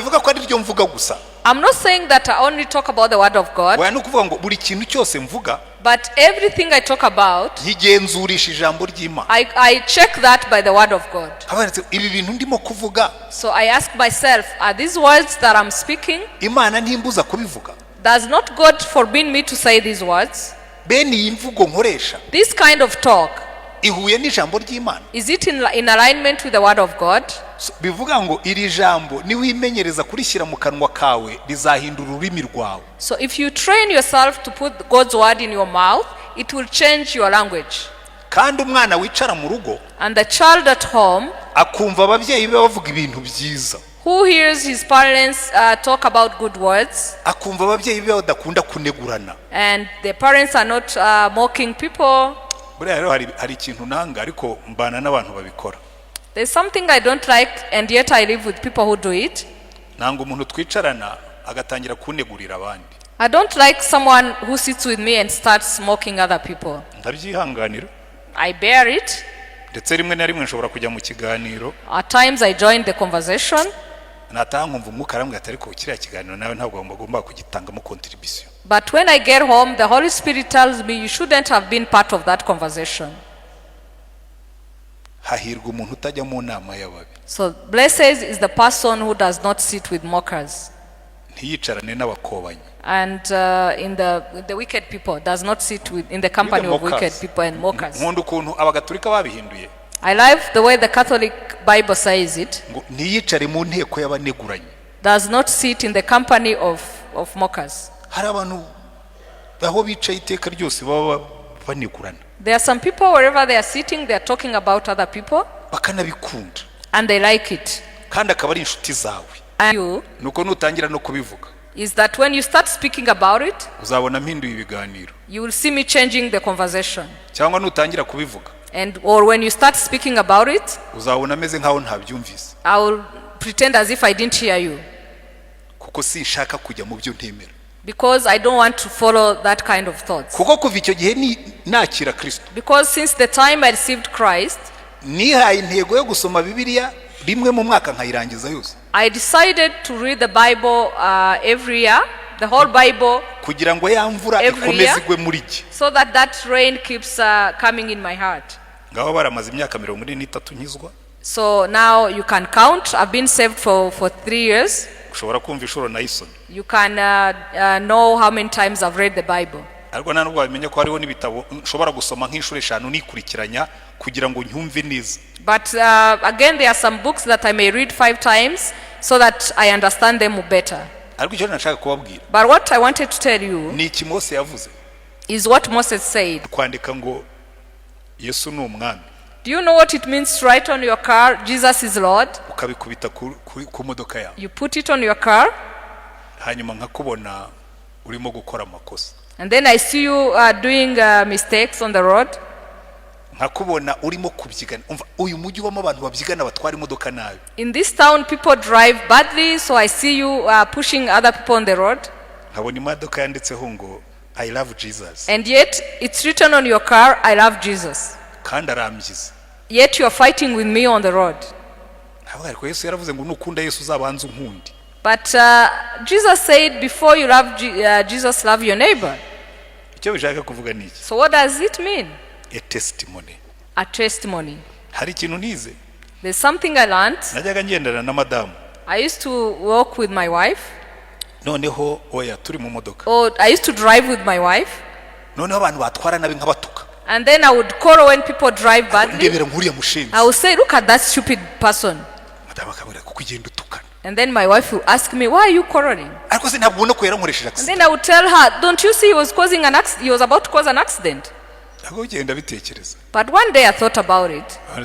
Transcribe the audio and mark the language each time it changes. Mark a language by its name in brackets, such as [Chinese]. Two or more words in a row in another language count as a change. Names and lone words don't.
[Kinyarwanda] bivuga ko ari ryo mvuga gusa. [English] I'm not saying that I only talk about the word of God. [Kinyarwanda] Oya nukuvuga ngo buri kintu cyose mvuga. [English] But everything I talk about, [Kinyarwanda] yigenzurisha ijambo ry'Imana. [English] I check that by the word of God. [Kinyarwanda] Abaretse ibi bintu ndimo kuvuga. [English] So I ask myself, are these words that I'm speaking? [Kinyarwanda] Imana ntimbuza kubivuga. [English] Does not God forbid me to say these words? [Kinyarwanda] Bene iyi mvugo nkoresha. [English] This kind of talk, [Kinyarwanda] ihuye n'ijambo ry'Imana. [English] Is it in alignment with the word of God? [Kinyarwanda] Bivuga ngo iri jambo ni wimenyereza kurishyira mu kanwa kawe rizahindura ururimi rwawe. [English] So if you train yourself to put God's word in your mouth, it will change your language. [Kinyarwanda] Kandi umwana wicara mu rugo, [English] and the child at home, [Kinyarwanda] akumva ababyeyi be bavuga ibintu byiza. [English] Who hears his parents talk about good words, [Kinyarwanda] akumva ababyeyi be badakunda kunegurana, [English] and the parents are not mocking people. [Kinyarwanda] Buriya rero hari ikintu nanga ariko mbana n'abantu babikora. [English] There's something I don't like, and yet I live with people who do it. [Kinyarwanda] Nanga umuntu twicarana agatangira kunegurira abandi. [English] I don't like someone who sits with me and starts mocking other people. [Kinyarwanda] Ndabyihanganira. [English] I bear it. [Kinyarwanda] Ndetse rimwe na rimwe nshobora kujya mu kiganiro. [English] At times I join the conversation. [Kinyarwanda] Nataha nkumva umwuka arambwira ati ariko kiriya kiganiro nawe ntabwo ugomba kugitangamo contribution. [English] But when I get home, the Holy Spirit tells me you shouldn't have been part of that conversation. [Kinyarwanda] Hahirwa umuntu utajya mu nama y'ababi. [English] So blessed is the person who does not sit with mockers. [Kinyarwanda] Ntiyicarane n'abakobanyi. [English] And in the wicked people, does not sit in the company of wicked people and mockers. [Kinyarwanda] Nkunda ukuntu abagatolika babihinduye. [English] I love the way the Catholic Bible says it. [Kinyarwanda] Ngo ntiyicare mu nteko y'abaneguranye. [English] Does not sit in the company of mockers. [Kinyarwanda] Hari abantu aho bicaye iteka ryose baba banegurana. [English] There are some people wherever they are sitting, they are talking about other people. [Kinyarwanda] Bakanabikunda. [English] And they like it. [Kinyarwanda] Kandi akaba ari inshuti zawe. [English] And you, [Kinyarwanda] nuko nutangira no kubivuga, [English] is that when you start speaking about it, [Kinyarwanda] uzabona mpinduye ibiganiro. [English] You will see me changing the conversation. [Kinyarwanda] Cyangwa nutangira kubivuga, [English] or when you start speaking about it, [Kinyarwanda] uzabona meze nkaho ntabyumvise. [English] I will pretend as if I didn't hear you. [Kinyarwanda] Kuko sinshaka kujya mu byo ntemera. [English] Because I don't want to follow that kind of thoughts. [Kinyarwanda] Kuko kuva icyo gihe nakira Kristo. [English] Because since the time I received Christ, [Kinyarwanda] nihaye intego yo gusoma Bibiliya rimwe mu mwaka nkayirangiza yose. [English] I decided to read the Bible every year, the whole Bible, [Kinyarwanda] kugira ngo ya mvura ikomeze igwe muri jye, [English] so that rain keeps coming in my heart. [Kinyarwanda] Ngaho baramaze imyaka 43 nkizwa. [English] So now you can count. I've been saved for 3 years. [Kinyarwanda] Ushobora kumva inshuro nayisomye. [English] You can know how many times I've read the Bible. [Kinyarwanda] Ariko nanubwo wamenye ko hariho n'ibitabo nshobora gusoma nk'inshuro 5 nikurikiranya kugira ngo nyumve neza. [English] But again, there are some books that I may read 5 times so that I understand them better. [Kinyarwanda] Ariko icyo nashaka kubabwira, [English] but what I wanted to tell you [Kinyarwanda] ni iki Mose yavuze, [English] is what Moses said. [Kinyarwanda] Kwandika ngo Yesu ni umwami. [English] Do you know what it means to write on your car, Jesus is Lord? [Kinyarwanda] Ukabikubita ku modoka yawe. [English] You put it on your car. [Kinyarwanda] Hanyuma nkakubona urimo gukora amakosa. [English] And then I see you doing mistakes on the road. [Kinyarwanda] Nkakubona urimo kubyigana. Umva uyu mujyi wamo abantu babyigana batwara imodoka nabi. [English] In this town people drive badly, so I see you pushing other people on the road. [Kinyarwanda] Nkabona imodoka yanditseho ngo [English] I love Jesus. And yet it's written on your car, I love Jesus. [Kinyarwanda] Kandi aramyiza. [English] Yet you are fighting with me on the road. [Kinyarwanda] Ariko Yesu yaravuze ngo nukunda Yesu uzabanza unkundi. [English] But Jesus said before you love Jesus, love your neighbor. [Kinyarwanda] Icyo bishaka kuvuga niki? [English] So what does it mean? A testimony. A testimony. [Kinyarwanda] Hari ikintu nize. [English] There's something I learned. [Kinyarwanda] Najyaga ngendana na madamu. [English] I used to walk with my wife. [Kinyarwanda] Noneho oya turi mu modoka. [English] Oh, I used to drive with my wife. [Kinyarwanda] Noneho abantu batwara nabi nk'abatuka. [English] And then I would quarrel when people drive badly. I would say, look at that stupid person. And then my wife would ask me, why are you quarreling? And then I would tell her, don't you see he was about to cause an accident? But one day I thought about it.